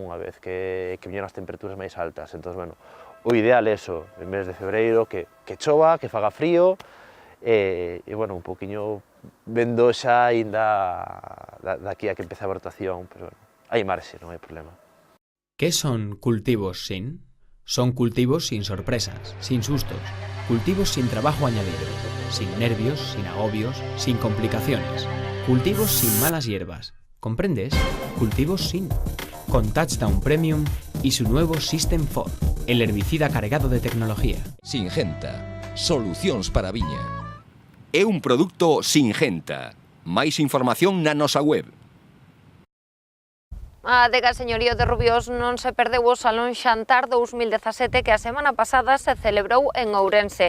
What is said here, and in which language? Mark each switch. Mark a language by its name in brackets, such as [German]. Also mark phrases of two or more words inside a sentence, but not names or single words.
[Galician] Unha vez que viñeron as temperaturas máis altas. Entón, o ideal é eso, en mes de febreiro, que chova, que faga frío, e un poquinho vendo xa ainda daqui a que empece a brotación, pero hai marxe, non hai problema. [Spanish] ¿Qué son cultivos sin? Son cultivos sin sorpresas, sin sustos, cultivos sin trabajo añadido, sin nervios, sin agobios, sin complicaciones, cultivos sin malas hierbas. ¿Comprendes? Cultivos sin. Con Touchdown Premium y su nuevo System 4, el herbicida cargado de tecnología. Singenta, [Galician] solucións para a viña. É un produto Singenta. Máis información na nosa web. A adega Señorío de Rubiós non se perdeu o Salón Xantar 2017 que a semana pasada se celebrou en Ourense.